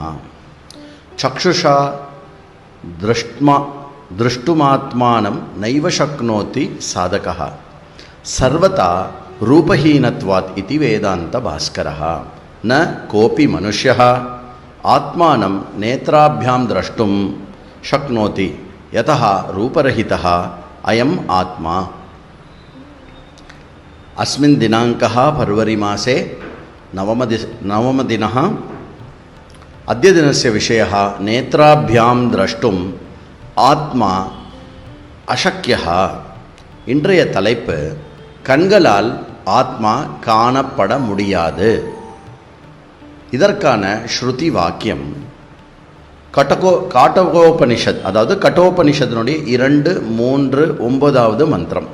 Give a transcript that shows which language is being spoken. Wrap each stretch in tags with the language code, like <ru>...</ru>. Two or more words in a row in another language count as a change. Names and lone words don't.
<sa>चक्षुषा द्रष्टुमात्मानं नैव शक्नोति साधकः सर्वथा रूपहीनत्वात् इति वेदान्त भास्करः. न कोऽपि मनुष्यः आत्मानम् நேத்ராभ्यां द्रष्टुं शक्नोति यतः रूपरहितः अयम् आत्मा. अस्मिन् दिनाङ्कः फर्वरी मासे नवमदिनः. अद्य दिनस्य विषयः नेत्राभ्यां द्रष्टुम् आत्मा अशक्या.</sa> <ta>இன்றைய தலைப்பு கண்களால் ஆத்மா காணப்பட முடியாது. இதற்கான ஸ்ருதி வாக்கியம் காட்டகோபனிஷத், அதாவது கட்டோபனிஷத்தினுடைய 2:3-9 மந்திரம்.</ta>